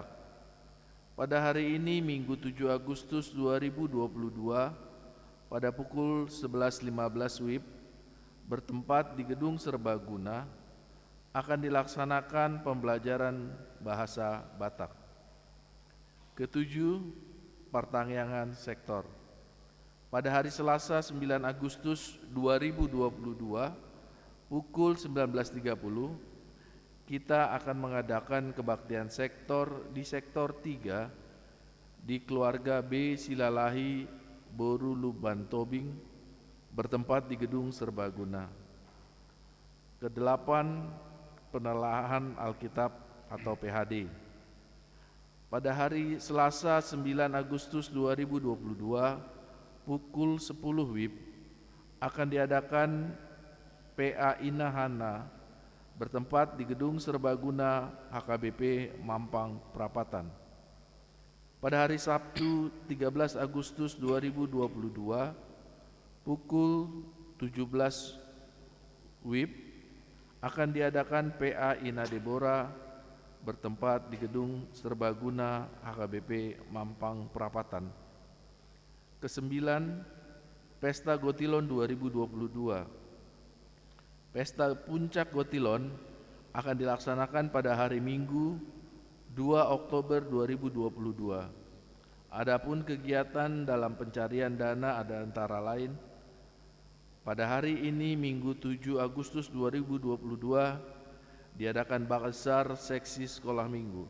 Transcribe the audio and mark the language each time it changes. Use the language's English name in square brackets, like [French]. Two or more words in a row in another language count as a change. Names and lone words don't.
[Indonesian] Pada hari ini Minggu 7 Agustus 2022 pada pukul 11.15 WIB bertempat di Gedung Serbaguna akan dilaksanakan pembelajaran bahasa Batak. Ketujuh, pertangyangan sektor. Pada hari Selasa 9 Agustus 2022 pukul 19.30 kita akan mengadakan kebaktian sektor di sektor 3 di keluarga B Silalahi Boru Luban Tobing bertempat di Gedung Serbaguna. Kedelapan, penelaahan Alkitab atau PHD. Pada hari Selasa 9 Agustus 2022 pukul 10 WIB akan diadakan PA Inahana bertempat di Gedung Serbaguna HKBP Mampang Perapatan. Pada hari Sabtu 13 Agustus 2022 pukul 17 WIB akan diadakan PA Ina Deborah bertempat di Gedung Serbaguna HKBP Mampang Perapatan. Kesembilan, Pesta Gotilon 2022. Pesta Puncak Gotilon akan dilaksanakan pada hari Minggu 2 Oktober 2022. Adapun kegiatan dalam pencarian dana ada antara lain pada hari ini Minggu 7 Agustus 2022 diadakan bazar seksi sekolah minggu.